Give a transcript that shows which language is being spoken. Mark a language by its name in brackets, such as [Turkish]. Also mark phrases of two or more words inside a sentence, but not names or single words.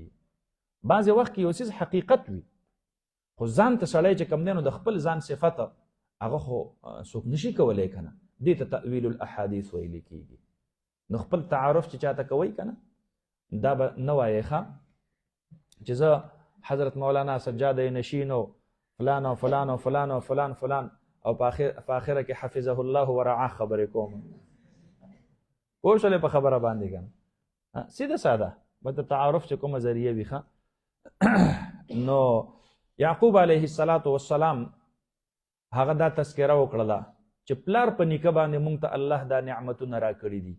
[Pashto] بعضې وخت کې یو څیز حقیقت وي، خو ځان ته سړی چې کوم دی نو د خپل ځان صفته هغه خو څوک نشي کولی که نه، دې ته [Arabic] تأویل الاحادیث [Pashto] ویل کېږي. نو خپل تعارف چې چاته کوئ که نه، دا به نه وایې چې زه حضرت مولانا سجاده نشین و فلان و فلان و فلان و فلان فلان، او په آخره کې [Arabic] حفظه الله ورعاه [Pashto] خبرې کوم. پوه شولې په خبره باندې که نه؟ سیده ساده به د تعارف چې کومه ذریعه وي. نو یعقوب [Arabic] علیه الصلاة والسلام [Pashto] هغه دا تذکره وکړله چې پلار په نیکه باندې مونږ ته الله دا نعمتونه راکړي دي.